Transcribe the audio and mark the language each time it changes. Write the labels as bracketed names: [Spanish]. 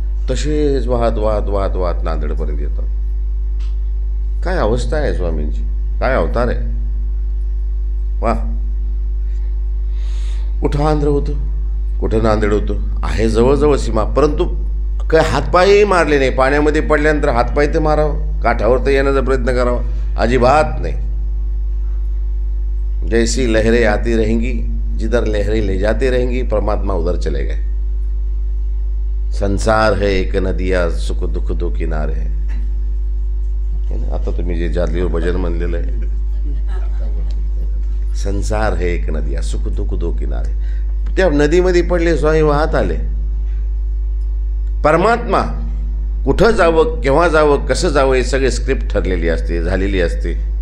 [Marathi] तसेच वाहत वाहत वाहत वाहत नांदेडपर्यंत येतात. काय अवस्था आहे स्वामींची, काय अवतार आहे! वा. कुठं आंध्र होतं, कुठं नांदेड होतं, आहे जवळजवळ सीमा. परंतु काय हातपायही मारले नाही. पाण्यामध्ये पडल्यानंतर हातपाय तर मारावं, काठावर तर येण्याचा प्रयत्न करावा, अजिबात नाही. [Hindi] जैसी लहरें आती रहेंगी, जिधर लहरें ले जाती रहेंगी, परमात्मा उधर चले गए. संसार है एक नदिया, सुख दुख दो किनारे है. [Marathi] आता तुम्ही जे जादलीवर भजन म्हणलेलं आहे, [Hindi] संसार है एक नदिया, सुख दुख दो किनारे. [Marathi] त्या नदीमध्ये पडले, स्वामी वाहत आले. परमात्मा कुठं जावं, केव्हा जावं, कसं जावं, हे सगळे स्क्रिप्ट ठरलेली असते, झालेली असते.